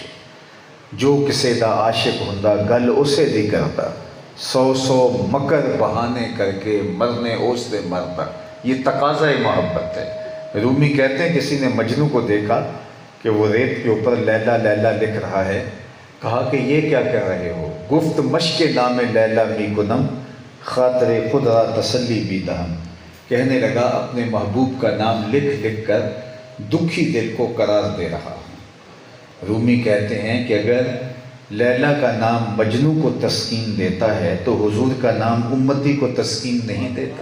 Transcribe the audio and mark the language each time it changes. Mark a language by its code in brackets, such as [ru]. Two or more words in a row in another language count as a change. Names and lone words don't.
[pa] جو کسے دا عاشق ہوندا گل اسے دی کرتا، سو مکر بہانے کر کے مرنے اوس دے مرتا، [ur] یہ تقاضا محبت ہے۔ رومی کہتے ہیں کسی نے مجنوں کو دیکھا کہ وہ ریت کے اوپر لیلا لیلا لکھ رہا ہے، کہا کہ یہ کیا کر رہے ہو؟ [fa] گفت مشق نام لیلا می کنم خاطر خود را تسلی بھی دہم، [ur] کہنے لگا اپنے محبوب کا نام لکھ لکھ کر دکھی دل کو قرار دے رہا ہوں۔ رومی کہتے ہیں کہ اگر لیلا کا نام مجنوں کو تسکین دیتا ہے تو حضور کا نام امتی کو تسکین نہیں دیتا۔